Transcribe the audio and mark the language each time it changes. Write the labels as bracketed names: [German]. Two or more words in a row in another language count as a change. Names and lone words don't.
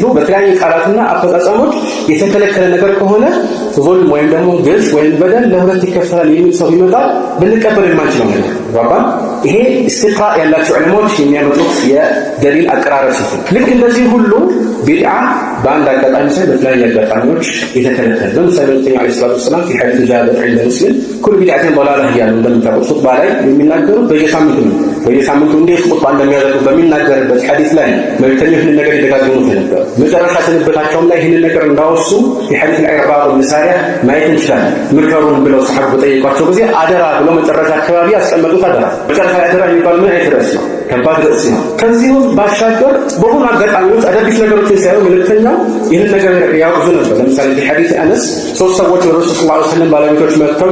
[Amharic] በተለያዩ ቃላትና አፈጻጸሞች የተከለከለ ነገር ከሆነ ዙልም ወይም ደግሞ ግፍ ወይም በደል ለሁለት ይከፈላል የሚል ሰው ቢመጣ ብንቀበል የማንችለው ነገር ባባ። ይሄ ኢስቲቅራ ያላቸው ዑለማዎች የሚያመጡት የደሊል አቀራረብ ሲሆን ልክ እንደዚህ ሁሉ ቢድዓ በአንድ አጋጣሚ ሳይሆን በተለያዩ አጋጣሚዎች የተከለከለ። ለምሳሌ ነብዩ [Arabic] عليه الصلاة والسلام في حديث جابر عند مسلم كل بدعة ضلالة [Amharic] እያሉ እንደምታውቁት ኹጥባ ላይ የሚናገሩት በየሳምንቱ ነው። በየሳምንቱ እንዴት ኹጥባ እንደሚያደርጉ በሚናገርበት ሐዲስ ላይ መልእክተኞች ይህንን ነገር ይደጋግሙት ነበር። መጨረሻ ስንበታቸውም ላይ ይህንን ነገር እንዳወሱ የሐዲስ العرباض بن سارية ማየት እንችላለን። ምከሩን ብለው ሰሐቦች በጠየቋቸው ጊዜ አደራ ብለው መጨረሻ አካባቢ ያስቀመጡት አደራ። መጨረሻ አደራ የሚባል ምን አይነት ርዕስ ነው? ከባድ ርዕስ ነው። ከዚህ ባሻገር በሆኑ አጋጣሚዎች አዳዲስ ነገሮችን ሲያዩ መልእክተኛው ይህንን ነገር ያወግዙ ነበር። ለምሳሌ በሐዲስ አነስ 3 ሰዎች ወደ ረሱል [Arabic] صلى الله عليه وسلم [Amharic] ባለቤቶች መጥተው